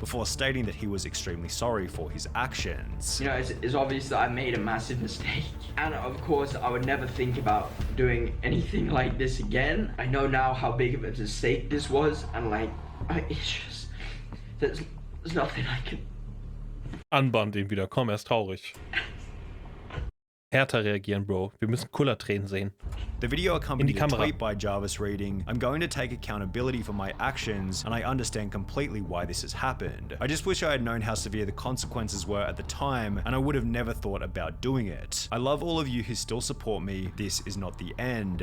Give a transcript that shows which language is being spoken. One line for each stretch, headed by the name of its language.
English: Before stating that he was extremely sorry for his actions. You know, it's obvious that I made a massive mistake. And of course, I would never think about doing anything like this again. I know now how big of a mistake this was, and like, it's just, there's nothing I can...
German: Anbahnt ihn wieder, komm, er ist traurig. Härter reagieren, Bro. Wir müssen Kullertränen sehen.
English: The video accompanied a tweet by Jarvis reading, "I'm going to take accountability for my actions, and I understand completely why this has happened. I just wish I had known how severe the consequences were at the time, and I would have never thought about doing it. I love all of you who still support me. This is not the end."